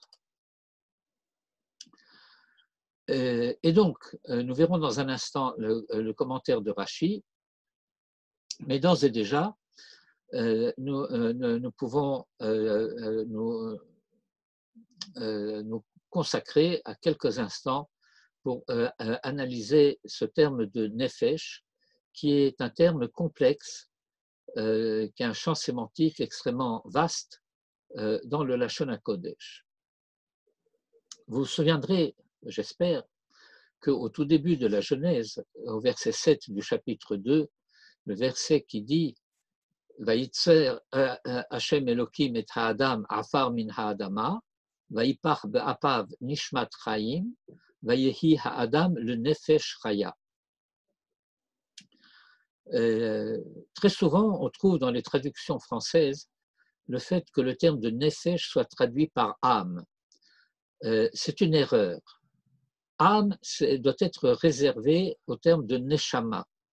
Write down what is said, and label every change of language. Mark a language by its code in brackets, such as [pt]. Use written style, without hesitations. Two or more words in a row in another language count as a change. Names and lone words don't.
[fr] Et donc, nous verrons dans un instant le commentaire de Rashi, mais d'ores et déjà, nous pouvons nous consacrer à quelques instants pour analyser ce terme de nefesh, qui est un terme complexe, qui a un champ sémantique extrêmement vaste dans le [he] לשון הקודש. [fr] Vous vous souviendrez, j'espère, qu'au tout début de la Genèse, au verset 7 du chapitre 2, le verset qui dit [he] וייצר השם אלוקים את האדם עפר מן האדמה ויפח באפיו נשמת חיים ויהי האדם לנפש חיה. [fr] Très souvent, on trouve dans les traductions françaises le fait que le terme de nefesh soit traduit par âme. C'est une erreur. Âme doit être réservé au terme de neshama.